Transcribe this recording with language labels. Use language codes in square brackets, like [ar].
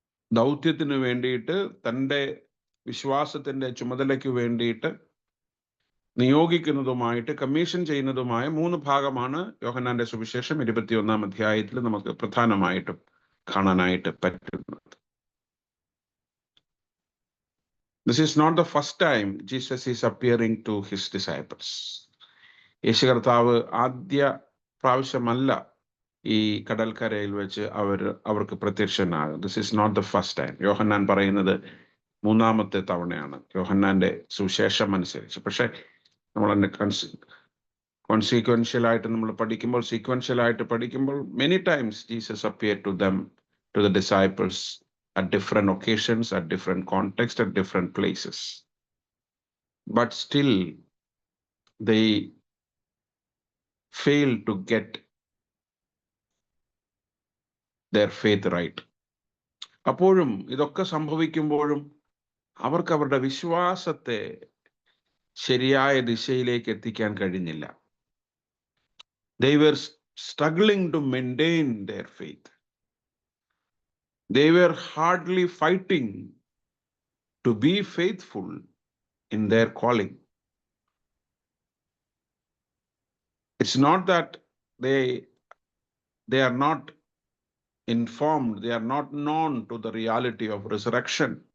[ml] ദൗത്യത്തിന് വേണ്ടിയിട്ട്, തൻ്റെ വിശ്വാസത്തിന്റെ ചുമതലയ്ക്ക് വേണ്ടിയിട്ട് നിയോഗിക്കുന്നതുമായിട്ട്, കമ്മീഷൻ ചെയ്യുന്നതുമായ 3 ഭാഗമാണ് യോഹന്നാന്റെ സുവിശേഷം 21-ാം അധ്യായത്തിൽ നമുക്ക് പ്രധാനമായിട്ടും കാണാനായിട്ട് പറ്റുന്നത്. [en] This is not the first time Jesus is appearing to his disciples. [ml] യേശു കർത്താവ് ആദ്യ പ്രാവശ്യമല്ല ഈ കടൽക്കരയിൽ വെച്ച് അവർക്ക് പ്രത്യക്ഷനാകും. [en] This is not the first time. [ml] യോഹന്നാൻ പറയുന്നത് 3ാമത്തെ തവണയാണ് യോഹന്നാന്റെ സുവിശേഷം അനുസരിച്ച്. പക്ഷെ നമ്മൾ കോൺസിക്വൻഷ്യലായിട്ട് നമ്മൾ പഠിക്കുമ്പോൾ, സീക്വൻഷ്യലായിട്ട് പഠിക്കുമ്പോൾ, [en] many times Jesus appeared to them, to the disciples, at different occasions, at different contexts, at different places. But still, they failed to get their faith right. [ml] അപ്പോഴും ഇതൊക്കെ സംഭവിക്കുമ്പോഴും അവർക്ക് അവരുടെ വിശ്വാസത്തെ ശരിയായ ദിശയിലേക്ക് എത്തിക്കാൻ കഴിഞ്ഞില്ല. [en] They were struggling to maintain their faith. They were hardly fighting to be faithful in their calling. It's not that they are not informed, they are not known to the reality of resurrection.